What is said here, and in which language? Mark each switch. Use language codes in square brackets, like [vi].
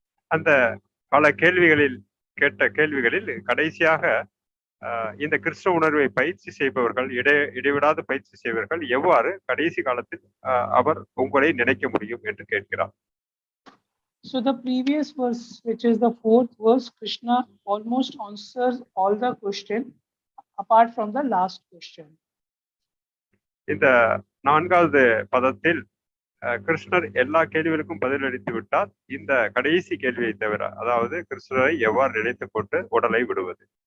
[ta] அந்த பல கேள்விகளில் கேட்ட கேள்விகளில் கடைசியாக இந்த கிருஷ்ண உணர்வை பயிற்சி செய்பவர்கள், இடைவிடாத பயிற்சி செய்பவர்கள் எவ்வாறு கடைசி காலத்தில் அவர் உங்களை நினைக்க முடியும் என்று கேட்கிறார். [en] So the previous verse, which is the fourth verse, Krishna almost answers all the question apart from the last question. [ta] இந்த 4வது பதத்தில் கிருஷ்ணர் எல்லா கேள்விகளுக்கும் பதிலளித்து விட்டார். இந்த கடைசி கேள்வியை தவிர, அதாவது கிருஷ்ணரை எவ்வாறு நினைத்துக் கொண்டு உடலை விடுவது.